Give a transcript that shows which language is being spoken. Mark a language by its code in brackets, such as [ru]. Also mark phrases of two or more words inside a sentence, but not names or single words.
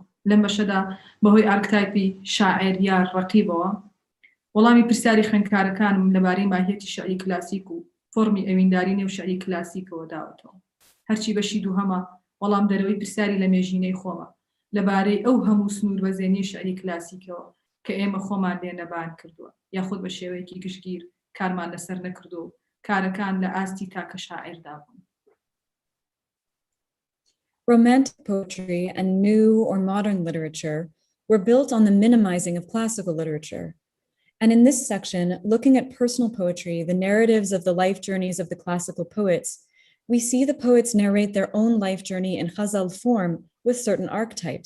[ckb] لەم بەشەدا بەهۆی ئارکتایپی شاعر یار ڕەقیبەوە وەڵامی پرسیاری خوێندکارەکانم لەبارەی ماهیەتی شعری کلاسیک و فۆرمی ئەوینداری نێو شعری کلاسیکەوە داوەتەوە. هەرچی بەشی دووهەمە وەڵام دەرەوەی پرسیاری لە مێژینەی خۆمە لەبارەی ئەو هەموو سنوور بەزێنی شعری کلاسیکەوە کە ئێمە خۆمان لێنەبان کردووە یاخود بە شێوەیەکی گشتگیر کارمان لەسەر نەکردو و کارەکان لە ئاستی تاکە شاعردا بوون. [en] Romantic poetry and new or modern literature were built on the minimizing of classical literature. And in this section, looking at personal poetry, the narratives of the life journeys of the classical poets, we see the poets narrate their own life journey in ghazal form with certain archetypes.